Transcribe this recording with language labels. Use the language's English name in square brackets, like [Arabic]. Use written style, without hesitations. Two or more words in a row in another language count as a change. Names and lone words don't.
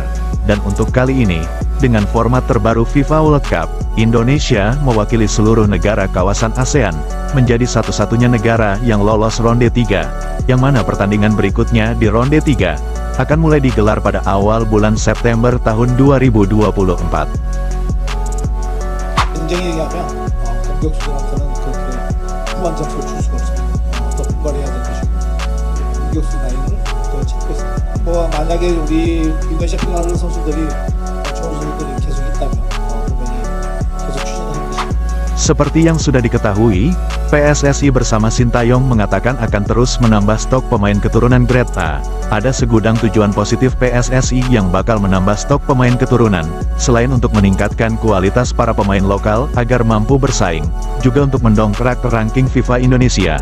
[Indonesian] Dan untuk kali ini, dengan format terbaru FIFA World Cup, Indonesia mewakili seluruh negara kawasan ASEAN, menjadi satu-satunya negara yang lolos ronde 3, yang mana pertandingan berikutnya di ronde 3 akan mulai digelar pada awal bulan September tahun 2024. [Korean] 냉정히 얘기하면 공격수들한테는 그렇게 후반 점수를 줄 수가 없습니다. 더 분발해야 될 것이고 공격수 라인을 더 찾고 있습니다. 만약에 우리 인도네시아 피나르 선수들이 좋은 선수들이 계속 있다면 분명히 계속 추진할 것입니다. [Indonesian] Seperti yang sudah diketahui, PSSI bersama Sintayong mengatakan akan terus menambah stok pemain keturunan [English] grade A. [Indonesian] Ada segudang tujuan positif PSSI yang bakal menambah stok pemain keturunan, selain untuk meningkatkan kualitas para pemain lokal agar mampu bersaing, juga untuk mendongkrak ranking FIFA Indonesia.